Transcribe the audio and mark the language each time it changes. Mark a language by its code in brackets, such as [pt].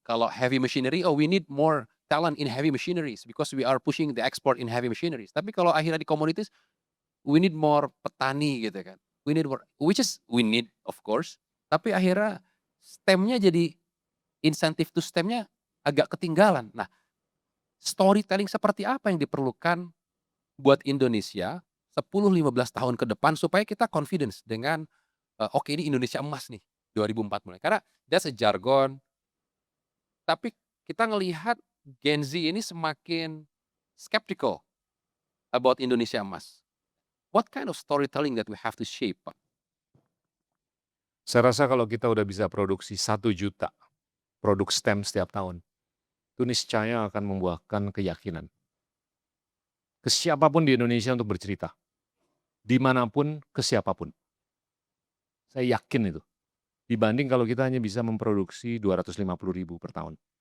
[id] Kalau [en] heavy machinery, oh we need more talent in heavy machineries because we are pushing the export in heavy machineries. [id] Tapi kalau akhirnya di commodities, [en] we need more [id] petani gitu kan. [en] We need more, which is we need of course. [id] Tapi akhirnya STEM-nya jadi insentif to STEM-nya agak ketinggalan. Nah, storytelling seperti apa yang diperlukan buat Indonesia 10-15 tahun ke depan supaya kita confidence dengan oke ini Indonesia emas nih 2040. Karena [en] that's a jargon. [id] Tapi kita ngelihat Gen Z ini semakin [en] skeptical about [id] Indonesia emas. [en] What kind of storytelling that we have to shape, Pak? [id] Saya rasa kalau kita udah bisa produksi 1 juta produk STEM setiap tahun, itu niscaya akan membuahkan keyakinan ke siapapun di Indonesia untuk bercerita, dimanapun, ke siapapun. Saya yakin itu, dibanding kalau kita hanya bisa memproduksi 250.000 per tahun.